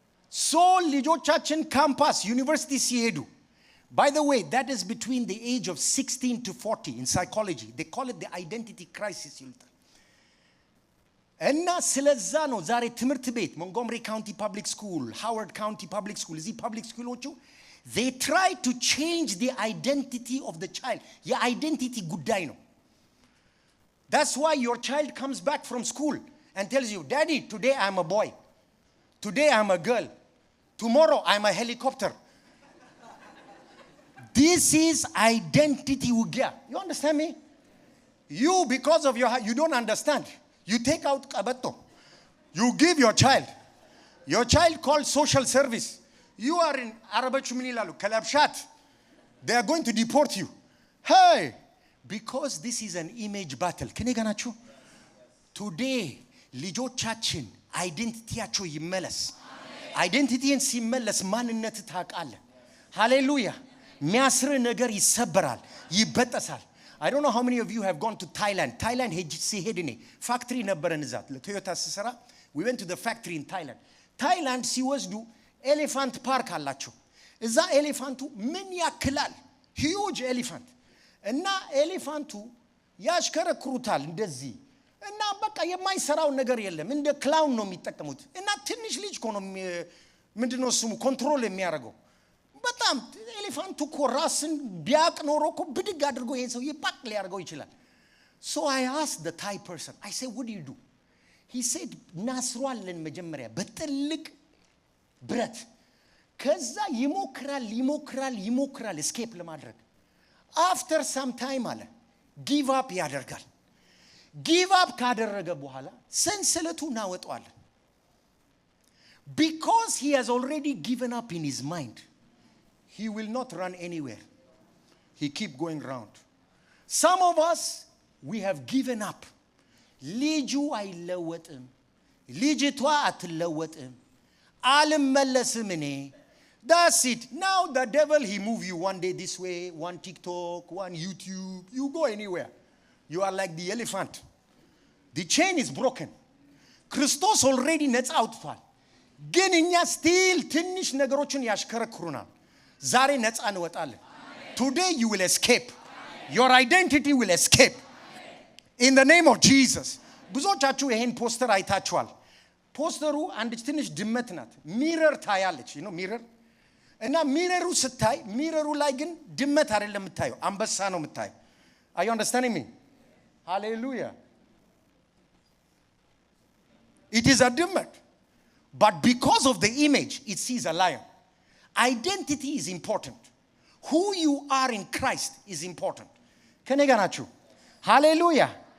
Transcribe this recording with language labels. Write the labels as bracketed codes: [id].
[en] So [am] ልጆቻችን ካምፓስ ዩኒቨርሲቲ ሲሄዱ, [en] by the way, that is between the age of 16 to 40 in psychology. They call it the identity crisis. [am] እና ስለዛ ነው ዛሬ ትምህርት ቤት ሞንጎመሪ ካውንቲ ፐብሊክ ስኩል፣ ሃዋርድ ካውንቲ ፐብሊክ ስኩል፣ እዚህ ፐብሊክ ስኩሎቹ [en] they try to change the identity of the child. [am] የአይደንቲቲ ጉዳይ ነው. [en] That's why your child comes back from school and tells you, Daddy, today I'm a boy. Today I'm a girl. Tomorrow I'm a helicopter. This is identity ውጊያ. You understand me? You, because of your heart, you don't understand. You take out qabatto. You give your child. Your child calls social service. You are in Arabachu Minilalu, Kalabshat. They are going to deport you. Hey! Because this is an image battle. [am] Keneganachu? Today, ልጆቻችን አይደንቲቲያቸው ይመለስ. አይደንቲቲን ሲመለስ ማንነት ታውቃለህ. ሃሌሉያ. የሚያስር ነገር ይሰበራል፣ ይበጠሳል. [en] I don't know how many of you have gone to Thailand. [am] Thailand ሲሄድ እኔ ፋክትሪ ነበረን እዛ ለቶዮታ ስሰራ. [en] We went to the factory in Thailand. [am] Thailand ሲወስዱ ኤሌፋንት ፓርክ አላቸው. እዛ ኤሌፋንቱ ምን ያክላል? [en] huge elephant. [am] እና ኤሌፋንቱ ያሽከረክሩታል እንደዚህ. እና በቃ የማይሰራው ነገር የለም። እንደ ክላውን ነው የሚጠቀሙት። እና ትንሽ ልጅ እኮ ነው ምንድነው ስሙ ኮንትሮል የሚያደርገው። በጣም ኤሌፋንቱ እኮ ራስን ቢያቅ ኖሮ እኮ ብድግ አድርጎ ይሄን ሰው ይጳቅ ሊያደርገው ይችላል። [en] So I asked the Thai person, I said, what do you do? He said, [am] ናስሯለን መጀመሪያ በትልቅ ብረት ከዛ ይሞክራል escape ለማድረግ. [en] After some time አለ give up ያደርጋል. [am] give up ካደረገ በኋላ ሰንሰለቱ እናወጣዋለን. [en] Because he has already given up in his mind, he will not run anywhere. He keep going round. Some of us, we have given up. [am] ልጁ አይለወጥም, ልጅቷ አትለወጥም, አልመለስም እኔ. [en] That's it. Now the devil, he move you one day this way, one TikTok, one YouTube. You go anywhere. You are like the elephant. The chain is broken. Christos already nets አውጥቷል. [am] ግን እኛ still ትንሽ ነገሮችን ያሽከረክሩናል. ዛሬ ነፃ እንወጣለን. [en] Today you will escape. Your identity will escape. In the name of Jesus. [am] ብዙዎቻችሁ ይሄን ፖስተር አይታችኋል. ፖስተሩ አንድ ትንሽ ድመት ናት. ሚረር ታያለች. [en] you know [am] ሚረር እና ሚረሩ ስታይ ሚረሩ ላይ ግን ድመት አይደለም የምታየው አንበሳ ነው የምታየው. [en] Are you understanding me? Hallelujah. It is a ድመት. But because of the image, it sees a lion. Identity is important. Who you are in Christ is important. [am] ከኔ ጋር ናችሁ? [en] Hallelujah.